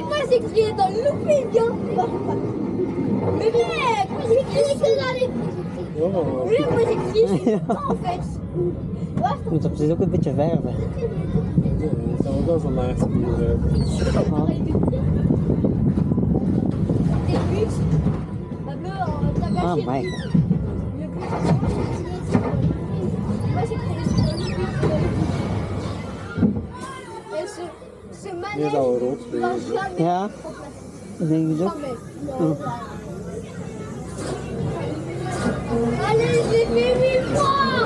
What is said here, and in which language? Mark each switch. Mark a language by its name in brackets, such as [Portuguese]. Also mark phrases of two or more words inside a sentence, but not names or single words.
[French] j'ai crié dans le looping, hein. Mais mec, moi j'ai crié que dans les... Oui, moi j'ai crié tout le temps en fait. [Dutch] Je moet op zich ook een beetje verven. Dat zou wel zo nice gebeuren. Ah, my. Die is al rood geweest. Ja, dat denk ik ook. [French] Allez, j'ai fait 1000 fois.